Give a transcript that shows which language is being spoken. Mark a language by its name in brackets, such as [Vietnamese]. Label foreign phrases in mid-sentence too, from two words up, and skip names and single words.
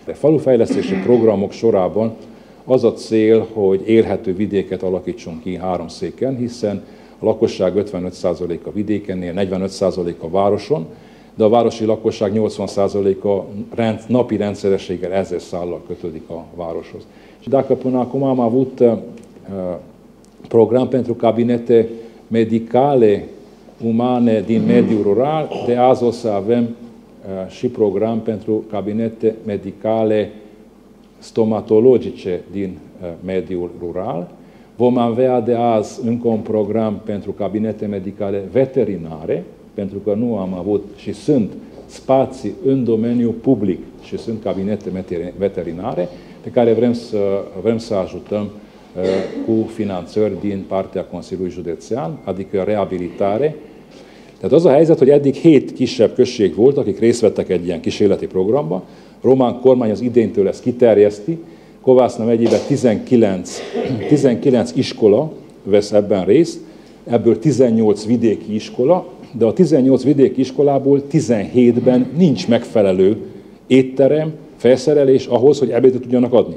[Hungarian] De falufejlesztési programok sorában az a cél, hogy élhető vidéket alakítsunk ki Háromszéken, hiszen a lakosság 55%-a vidékennél, 45% a városon, de a városi lakosság 80%-a napi rendszerességgel ezer szállal kötődik a városhoz. [Romanian] Și dacă până acum am avut program pentru cabinete medicale umane din mediul rural, de azi o să avem și program pentru cabinete medicale stomatologice din mediul rural. Vom avea de azi încă un program pentru cabinete medicale veterinare, pentru că nu am avut și sunt spații în domeniul public și sunt cabinete veterinare pe care vrem să ajutăm cu finanțări din partea Consiliului Județean, adică reabilitare. [Hungarian] Tehát az a helyzet, hogy eddig 7 kisebb község volt, akik részt vettek egy ilyen kísérleti programba. Román kormány az idéntől ezt kiterjeszti. Kovászna megyében 19 iskola vesz ebben részt, ebből 18 vidéki iskola, de a 18 vidéki iskolából 17-ben nincs megfelelő étterem, felszerelés ahhoz, hogy ebédet tudjanak adni.